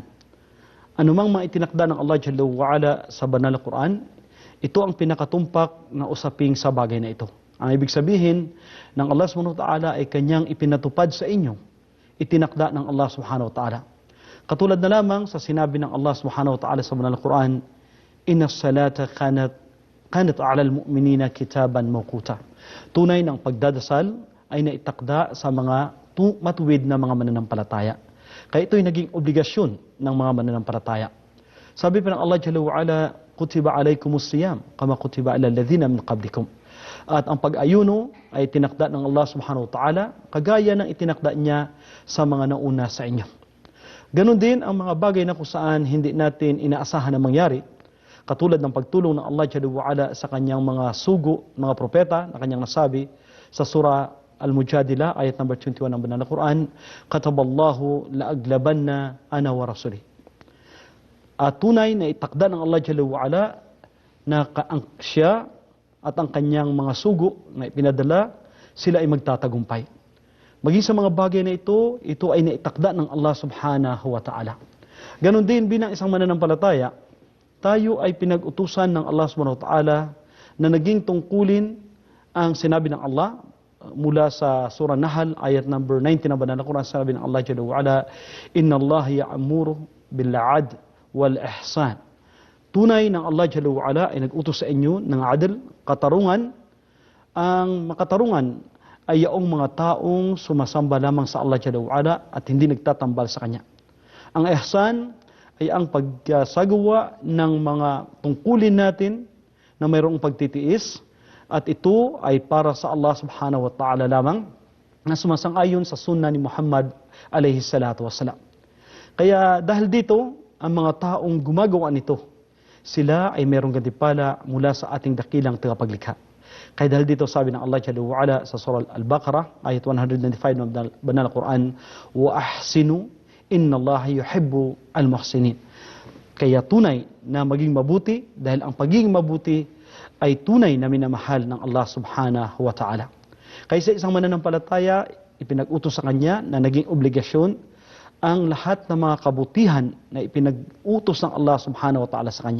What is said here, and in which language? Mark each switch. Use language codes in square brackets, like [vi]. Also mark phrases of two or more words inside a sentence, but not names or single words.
[tl] Anumang mga itinakda ng [ar] الله جل وعلا [tl] sa banal na Quran, ito ang pinakatumpak na usaping sa bagay na ito. Ang ibig sabihin ng [ar] الله سبحانه وتعالى [tl] ay kanyang ipinatupad sa inyo, itinakda ng [ar] الله سبحانه وتعالى. [tl] Katulad na lamang sa sinabi ng [ar] الله سبحانه وتعالى [tl] sa banal na Quran, [ar] إن الصلاة كانت على المؤمنين كتابا موقوتا. [tl] Tunay ng pagdadasal ay naitakda sa mga matuwid na mga mananampalataya. Kaya ito'y naging obligasyon ng mga mananampalataya. Sabi pa ng [ar] الله جل وعلا, كتب عليكم الصيام كما كتب على الذين من قبلكم. [tl] At ang pag-ayuno ay tinakda ng [ar] الله سبحانه وتعالى [tl] kagaya ng itinakda niya sa mga nauna sa inyo. Ganon din ang mga bagay na kung saan hindi natin inaasahan na mangyari, katulad ng pagtulong ng [ar] الله جل وعلا [tl] sa kanyang mga sugo, mga propeta na kanyang nasabi sa surah Al-Mujadila, ayat number 21 ng banal na Quran, [ar] كتب الله لأغلبن أنا ورسلي. [tl] At tunay na itakda ng [ar] الله جل وعلا [tl] na siya at ang kanyang mga sugo na ipinadala, sila ay magtatagumpay. Maging sa mga bagay na ito ay naitakda ng [ar] الله سبحانه وتعالى. [tl] Ganon din bilang isang mananampalataya, tayo ay pinag-utusan ng [ar] الله سبحانه وتعالى [tl] na naging tungkulin ang sinabi ng Allah mula sa surah Nahl ayat number 19 ng banal na Quran. Sabi ng [ar] الله جل وعلا, إن الله يأمر بالعدل والإحسان. [tl] Tunay ng [ar] الله جل وعلا [tl] ay nag-utos sa inyo ng adl, katarungan. Ang makatarungan ay yaong mga taong sumasamba lamang sa [ar] الله جل وعلا [tl] at hindi nagtatambal sa Kanya. Ang ihsan ay ang pagsagawa ng mga tungkulin natin na mayroong pagtitiis, at ito ay para sa [ar] الله سبحانه وتعالى [tl] lamang na sumasang-ayon sa sunnah ni Muhammad [ar] عليه الصلاة والسلام. [tl] Kaya dahil dito, ang mga taong gumagawa nito, sila ay mayroong gantimpala mula sa ating dakilang tagapaglikha. Kaya dahil dito sabi ng [ar] الله جل وعلا [tl] sa surah Al-Baqarah ayat 195 ng banal na Quran, [ar] وأحسنوا إن الله يحب المحسنين. [tl] Kaya tunay na maging mabuti dahil ang pagiging mabuti ay tunay na minamahal ng [ar] الله سبحانه وتعالى. [tl] Kaya sa isang mananampalataya, ipinag-utos sa kanya na naging obligasyon ang lahat ng mga kabutihan na ipinag-utos ng [ar] الله سبحانه وتعالى [tl] sa kanya.